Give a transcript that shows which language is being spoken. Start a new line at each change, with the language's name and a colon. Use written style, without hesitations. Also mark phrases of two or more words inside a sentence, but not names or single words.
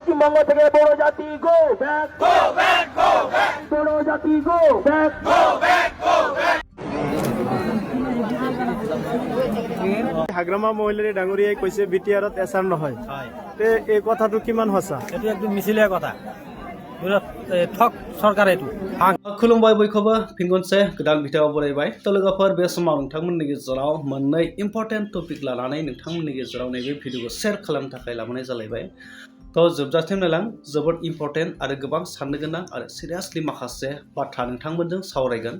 Bangla: পশ্চিমবঙ্গ থেকে বড় জাতি
English: go back,
Bangla: বড় জাতি
English: go back.
Assamese: হাগ্ৰামা মহিলাৰী ডাঙৰীয়াই কৈছে বিটিআৰত এছাৰ নহয়, তে এই কথাটো কিমান সঁচা? এইটো একদম মিছিলিয়া কথা, ঠক सरकार এইটো।
Bodo: खुलुमबाय बयखौबो फिन खनसे गोदान भिडिअआव बरायबाय। तो लोगोफोर बे समाव नोंथांमोननि गेजेराव मोननै
English: important topic
Bodo: लानानै नोंथांमोननि गेजेराव नैबे भिडिअखौ शेयार खालामनो थाखाय लाबोनाय जालायबाय। तो जोबजासिम नायलां, जोबोद इम्पर्टेन्ट आरो गोबां साननो गोनां आरो सिरियासलि माखासे बाथ्रा नोंथांमोनजों सावरायगोन।